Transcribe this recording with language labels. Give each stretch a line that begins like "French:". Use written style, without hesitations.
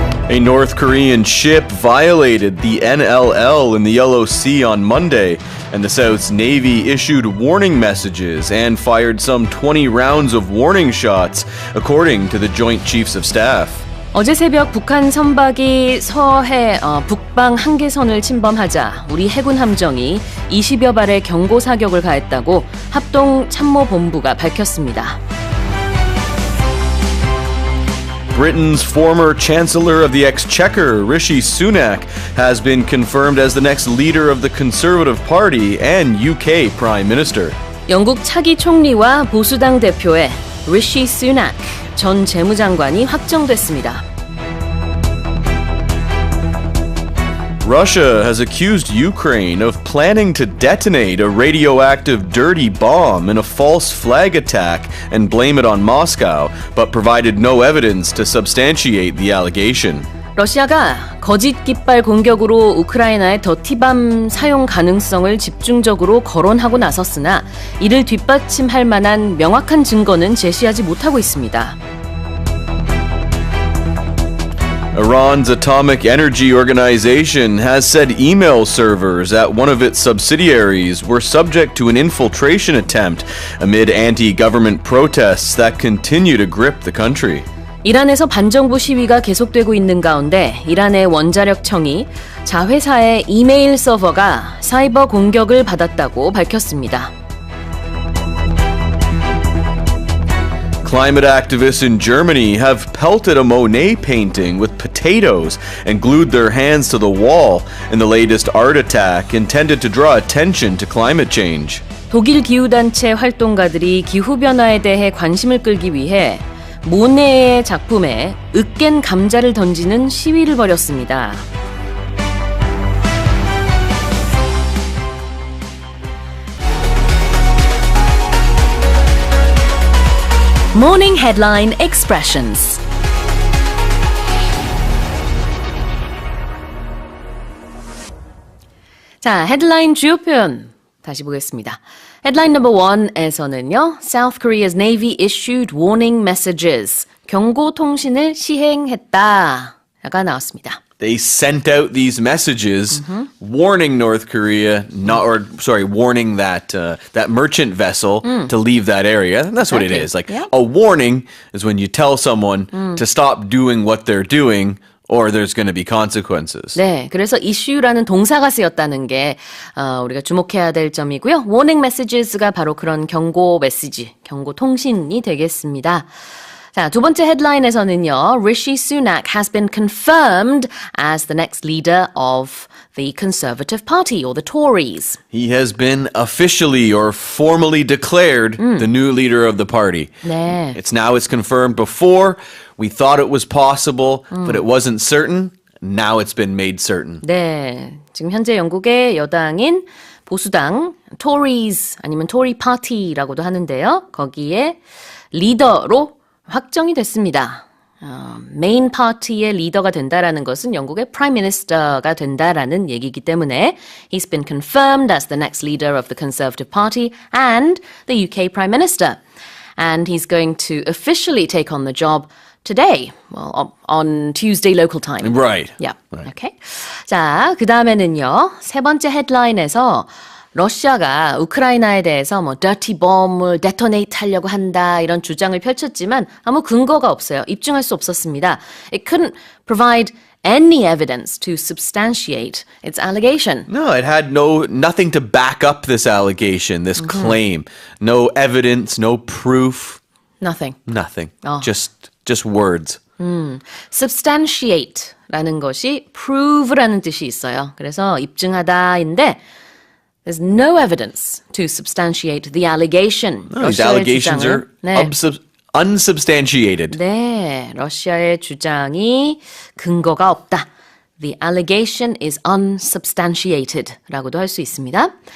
English: A North Korean ship violated the NLL in the Yellow Sea on Monday, and the South's Navy issued warning messages and fired some 20 rounds of warning shots, according to the Joint Chiefs of Staff.
Korean: 어제 새벽 북한 선박이 서해 북방 한계선을 침범하자 우리 해군 함정이 20여 발의 경고 사격을 가했다고 합동 참모본부가 밝혔습니다.
English: Britain's former Chancellor of the Exchequer, Rishi Sunak, has been confirmed as the next leader of the Conservative Party and UK Prime Minister.
Korean: 영국 차기 총리와 보수당 대표의 리시 수낙 전 재무장관이 확정됐습니다.
English: Russia has accused Ukraine of planning to detonate a radioactive dirty bomb in a false flag attack and blame it on Moscow, but provided no evidence to substantiate the allegation.
Korean: 러시아가 거짓 깃발 공격으로 우크라이나의 더티밤 사용 가능성을 집중적으로 거론하고 나섰으나 이를 뒷받침할 만한 명확한 증거는 제시하지 못하고 있습니다.
English: Iran's Atomic Energy Organization has said email servers at one of its subsidiaries were subject to an infiltration attempt amid anti-government protests that continue to grip the country.
Korean: 이란에서 반정부 시위가 계속되고 있는 가운데 이란의 원자력청이 자회사의 이메일 서버가 사이버 공격을 받았다고 밝혔습니다.
English: Climate activists in Germany have pelted a Monet painting with potatoes and glued their hands to the wall in the latest art attack intended to draw attention to climate change.
Korean: 독일 기후단체 활동가들이 기후변화에 대해 관심을 끌기 위해 모네의 작품에 으깬 감자를 던지는 시위를 벌였습니다.
English: Morning Headline Expressions.
Korean: 자, 헤드라인 주요 표현 다시 보겠습니다. 헤드라인 넘버 1에서는요.
English: South Korea's Navy issued warning messages.
Korean: 경고 통신을 시행했다. 가 나왔습니다.
English: They sent out these messages warning North Korea, warning that merchant vessel to leave that area. And that's what it Exactly. is. Like Yeah. a warning is when you tell someone to stop doing what they're doing, or there's going to be consequences.
Korean: 네, 그래서 issue라는 동사가 쓰였다는 게 우리가 주목해야 될 점이고요. warning messages가 바로 그런 경고 메시지, 경고 통신이 되겠습니다. 자, 두 번째 헤드라인에서는요.
English: Rishi Sunak has been confirmed as the next leader of the Conservative Party or the Tories. He has been officially or formally declared the new leader of the party.
Korean: 네.
English: It's confirmed. Before, we thought it was possible, but it wasn't certain. Now it's been made certain.
Korean: 네. 지금 현재 영국의 여당인 보수당 Tories 아니면 Tory Party라고도 하는데요. 거기에 리더로 확정이 됐습니다. 메인 파티의 리더가 된다라는 것은 영국의 프라임 미니스터가 된다라는 얘기이기 때문에
English: he's been confirmed as the next leader of the Conservative Party and the UK Prime Minister. And he's going to officially take on the job today, well, on Tuesday local time. Right. Yeah. Okay.
Korean: 자, 그 다음에는요. 세 번째 헤드라인에서 러시아가 우크라이나에 대해서 뭐 dirty bomb을 detonate 하려고 한다 이런 주장을 펼쳤지만 아무 근거가 없어요. 입증할 수 없었습니다.
English: It couldn't provide any evidence to substantiate its allegation. No, it had nothing to back up this allegation, this claim. No evidence, no proof, Nothing. nothing. Just words.
Korean: substantiate라는 것이 prove라는 뜻이 있어요. 그래서 입증하다인데
English: There's no evidence to substantiate the allegation. These allegations are unsubstantiated.
Korean: 네, 러시아의 주장이 근거가 없다.
English: The allegation is unsubstantiated
Korean: 라고도 할 수 있습니다.